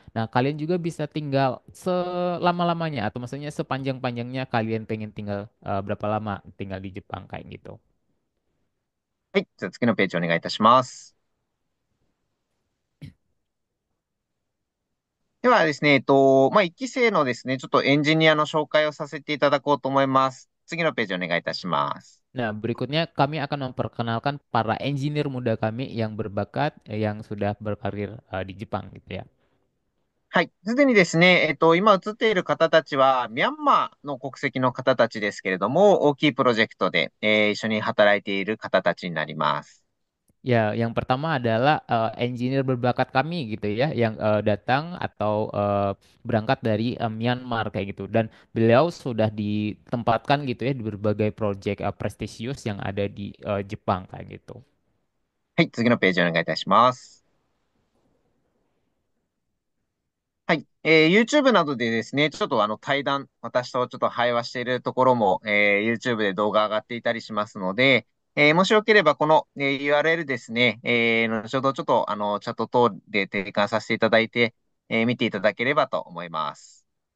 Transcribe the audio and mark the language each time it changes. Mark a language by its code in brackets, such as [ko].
[id] Nah, kalian juga bisa tinggal selama-lamanya atau maksudnya sepanjang-panjangnya kalian pengen tinggal berapa lama tinggal di Jepang kayak gitu. [ja] はい。じゃあ次のページお願いいたします。ではですね、1期生のですね、ちょっとエンジニアの紹介をさせていただこうと思います。次のページお願いいたします。 [id] Nah, berikutnya kami akan memperkenalkan para engineer muda kami yang berbakat yang sudah berkarir di Jepang gitu ya. [ja] はい。すでにですね、今映っている方たちは、ミャンマーの国籍の方たちですけれども、大きいプロジェクトで、一緒に働いている方たちになります。 [id] Ya, yang pertama adalah engineer berbakat kami gitu ya, yang datang atau berangkat dari Myanmar kayak gitu. Dan beliau sudah ditempatkan gitu ya di berbagai proyek prestisius yang ada di Jepang kayak gitu. [ja] はい。次のページお願いいたします。はい。YouTube などでですね、ちょっと対談、私とちょっと会話しているところも、YouTube で動画上がっていたりしますので、もしよければこの、URL ですね、後ほどちょっとチャット等で提供させていただいて、見ていただければと思います。